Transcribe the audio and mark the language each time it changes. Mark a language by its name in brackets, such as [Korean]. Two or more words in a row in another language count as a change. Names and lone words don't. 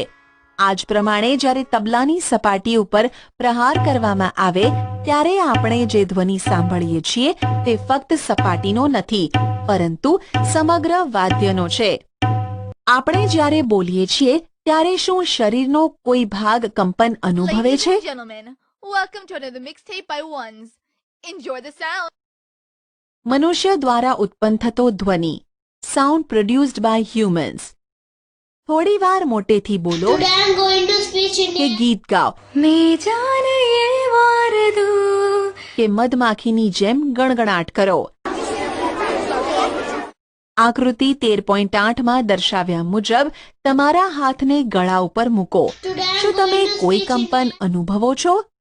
[Gujarati] આ જ પ્રમાણે જ્યારે તબલાની સપાટી ઉપર પ્રહાર કરવામાં આવે ત્યારે આપણે જે ધ્વનિ સાંભળીએ છીએ તે ફક્ત સપાટીનો નથી, પરંતુ સમગ્ર વાદ્યનો છે. આપણે જ્યારે બોલીએ છીએ ત્યારે શું શરીરનો કોઈ ભાગ કંપન અનુભવે છે? [English] Ladies and gentlemen, welcome to another mixtape by Ones. Enjoy the sound. [Gujarati] મનુષ્ય દ્વારા ઉત્પન્ન થતો ધ્વનિ. [English] Sound produced by humans. [Gujarati] થોડી વાર મોટેથી બોલો [English] Today I'm going to speech in [Gujarati] કે ગીત ગાઓ કે મધમાખીની જેમ ગણગણાટ કરો. આકૃતિ 13.8માં દર્શાવ્યા મુજબ તમારા હાથને ગળા ઉપર મૂકો. શું તમે કોઈ કંપન અનુભવો છો?